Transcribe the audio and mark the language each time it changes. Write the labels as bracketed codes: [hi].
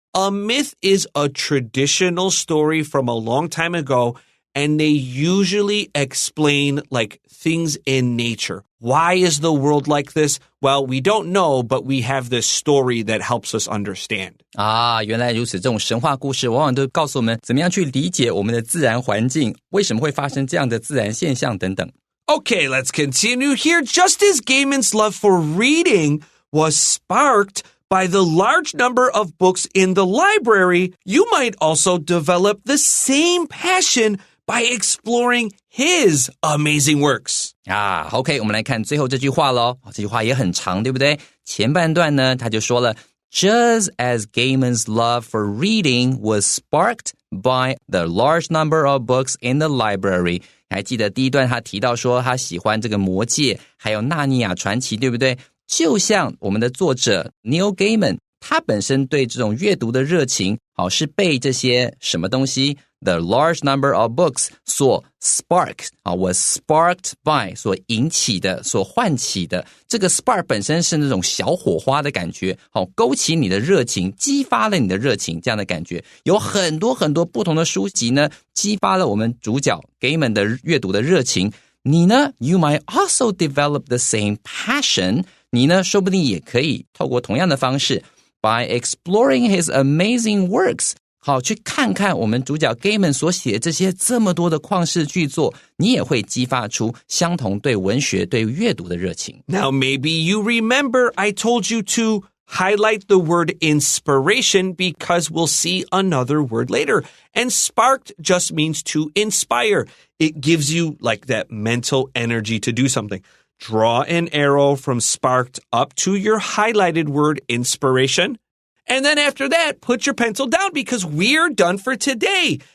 [en] A myth is a traditional story from a long time ago, and they usually explain like things in nature. Why is the world like this? Well, we don't know, but we have this story that helps us understand. [zh] 啊，原来如此，这种神话故事往往都告诉我们怎么样去理解我们的自然环境，为什么会发生这样的自然现象等等。 [en] Okay, let's continue here. Just as Gaiman's love for reading was sparked by the large number of books in the library, you might also develop the same passion by exploring his amazing works. [zh] 啊 ，OK， 我们来看最后这句话咯。这句话也很长，对不对？前半段呢，他就说了 ， Just as Gaiman's love for reading was sparked by the large number of books in the library. 还记得第一段他提到说他喜欢这个魔戒，还有纳尼亚传奇，对不对？就像我们的作者 Neil Gaiman， 他本身对这种阅读的热情，好是被这些什么东西 the large number of books 所 sparked 啊 was sparked by 所引起的，所唤起的。这个 spark 本身是那种小火花的感觉，好勾起你的热情，激发了你的热情，这样的感觉。有很多很多不同的书籍呢，激发了我们主角 Gaiman 的阅读的热情。你呢 you might also develop the same passion，你呢，说不定也可以透过同样的方式 by exploring his amazing works，好，去看看我们主角 Gaiman 所写这些这么多的旷世巨作，你也会激发出相同对文学、对阅读的热情。 [en] Now, maybe you remember I told you to highlight the word inspiration because we'll see another word later. And sparked just means to inspire. It gives you like that mental energy to do something. Draw an arrow from sparked up to your highlighted word inspiration.And then after that, put your pencil down because we're done for today.